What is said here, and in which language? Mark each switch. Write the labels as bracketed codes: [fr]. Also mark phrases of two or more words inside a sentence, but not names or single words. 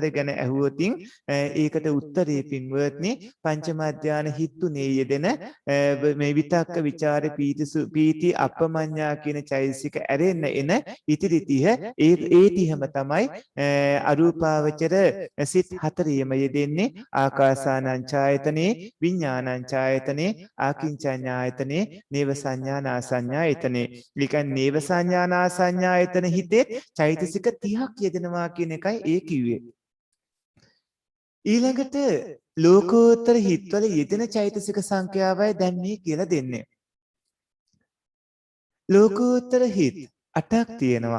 [si] ගැන ඇහුවොතින් ඒකට උත්තරේ පින්වත්නි පංචම ධාන හිත්ුනේ යෙදෙන මේ විතක්ක ਵਿਚාර පීති අපමඤ්ඤා කියන චෛතසික ඇරෙන්න එන ඉතිරි 30 ඒ 30ම තමයි අරූපාවචර සිත් හතරේම යෙදෙන්නේ ආකාසානං ඡායතනේ විඥානං ඡායතනේ ආකින්චඤ්ඤායතනේ නේව සංඥානා සංඥායතනේ. ඊකන් නේව සංඥානා සංඥායතන හිතේ චෛතසික 30ක් යෙදෙනවා කියන එකයි ඒ කිව්වේ. ඊළඟට ලෝකෝත්තර හිත්වල යෙදෙන චෛතසික සංඛ්‍යාවයි දැන් මේ කියලා දෙන්නේ. ලෝකෝත්තර හිත් 8ක් තියෙනවා.